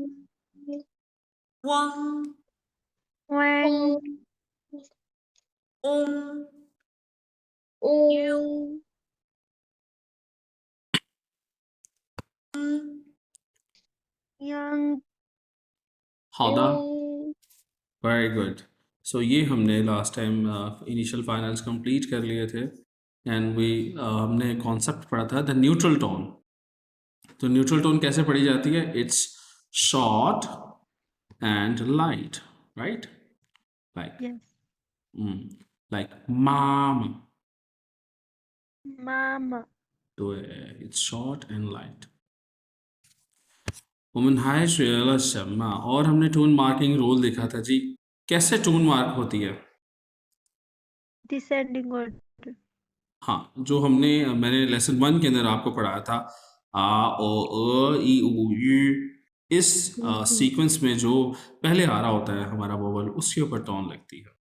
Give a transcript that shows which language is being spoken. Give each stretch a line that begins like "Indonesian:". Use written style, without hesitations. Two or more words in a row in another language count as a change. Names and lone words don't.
Chinese: wang, wang, ung, yang, 好的
English: very good.
Hindi: सो ये हमने
English: last time initial finals complete
Hindi: कर लिए थे
English: and we
Hindi: हमने कॉन्सेप्ट पढ़ा था
English: the neutral tone.
Hindi: तो
English: neutral tone
Hindi: कैसे पढ़ी जाती है?
English: it's short and light, right? लाइक yes, like mam,
Chinese: mama,
Hindi: तो
English: it's short and light.
Chinese: 我们还学了什么?
Hindi: और हमने
English: tone marking rule
Hindi: देखा था जी। कैसे टोन मार्क होती है?
English: descending order,
Hindi: हाँ, जो मैंने लेसन 1 के अंदर आपको पढ़ाया था, आ ओ ई उ यू, इस सीक्वेंस में जो पहले आ रहा होता है हमारा वोवल, उसके ऊपर टोन लगती है।